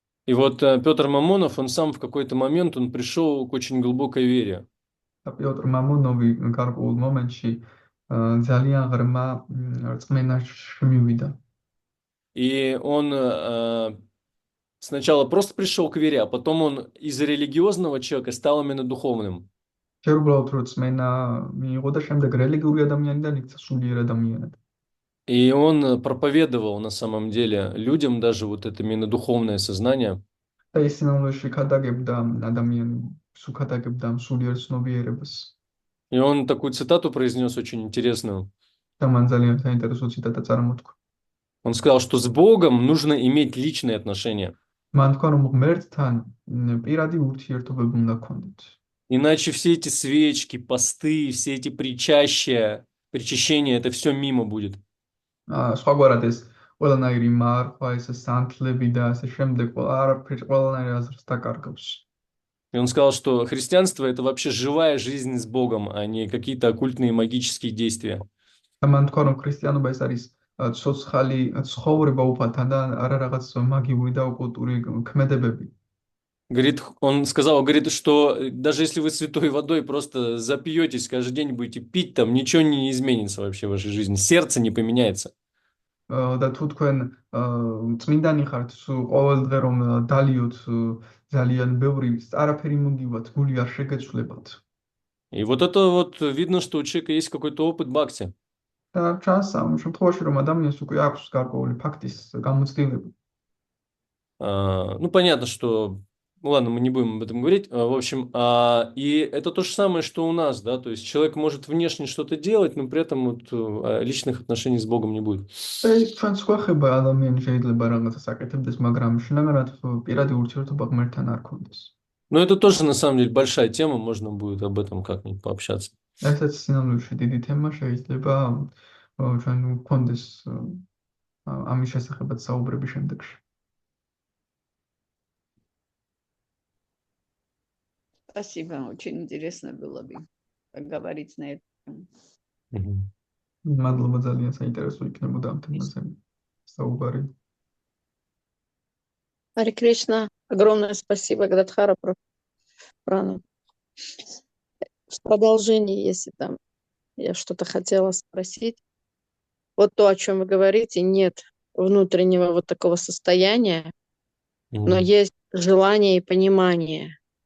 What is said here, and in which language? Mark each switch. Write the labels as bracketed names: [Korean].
[Russian] И вот Петр Мамонов, он сам в какой-то момент он пришел к очень глубокой вере. [Georgian] და პიოტრ მამონოვი გარკვეულ მომენტში ძალიან ღრმა რწმენაში მივიდა. [Russian] И он сначала просто пришел к вере, а потом он из религиозного человека стал именно духовным. [Georgian] ჯერ უბრალოდ რწმენა მიიღო და შემდეგ რელიგიური ადამიანიდან იქცა სულიერ ადამიანად. [Russian] И он проповедовал на самом деле людям даже вот это именно духовное сознание. [Georgian] და ის სინამდვილეში ქადაგებდა ადამიანს, უქადაგებდა სულიერ ცნობიერებას. [Russian] И он такую цитату произнес очень интересную. [Georgian] და მან ძალიან საინტერესო ციტატა წარმოთქვა. [Russian] Он сказал, что с Богом нужно иметь личные отношения. [Georgian] მან თქვა, რომ ღმერთთან პირადი ურთიერთობები უნდა გქონდეთ. [Russian] Иначе все эти свечки, посты, все эти причащения, это все мимо будет. [Georgian] სხვაგვარად ეს ყველანაირი მარხვა, ეს სანთლები და ასე შემდეგ, ყველანაირი აზრს დაკარგავს. [Russian] И он сказал, что христианство – это вообще живая жизнь с Богом, а не какие-то оккультные магические действия. [Georgian] და ман თქვა, რომ ქრისტიანობა ეს არის ცოცხალი ცხოვრება უფალთან და არა რაღაც მაგიური და ოკულტური ქმედებები. [Russian] Говорит, он сказал, говорит, что даже если вы святой водой просто запьетесь, каждый день будете пить, там ничего не изменится вообще в вашей жизни, сердце не поменяется. [Georgian] და თუ თქვენ წმინდანი ხართ, ყოველ დღე რომ დალიოთ ძალიან ბევრი, არაფერი მოგივათ, გული არ შეგეცვლებათ. [Russian] И вот это вот видно, что у человека есть какой-то опыт бхакти. [Georgian] და ჩანს ამ შემთხვევაში, რომ ადამიანს უკვე აქვს гарკვეული ფაქტის გამოცდილება. [Russian] Ну, понятно, что Ну ладно, мы не будем об этом говорить. В общем, и это то же самое, что у нас, да, то есть человек может внешне что-то делать, но при этом вот личных отношений с Богом не будет. [Georgian] ჩვენს გვეხება ადამიანი შეიძლება რაღაცას აკეთებდეს, მაგრამ შინაგანად პირადი ურთიერთობა ღმერთთან არ ქონდეს. [Russian] Но это тоже, на самом деле, большая тема, можно будет об этом как-нибудь пообщаться. [Georgian] ესეც სინამდვილეში დიდი თემა, შეიძლება ჩვენ გვქონდეს ამის შესახებაც საუბრები შემდეგში. [Russian] Спасибо, очень интересно было бы поговорить на эту тему. [Georgian] მადლობა, ძალიან საინტერესო იქნებოდა ამ თემაზე საუბარი. [Russian] Харе Кришна, огромное спасибо, Гададхара Прана. В продолжении, если там я что-то хотела спросить, вот то, о чем вы говорите, нет внутреннего вот такого состояния, но есть желание и понимание.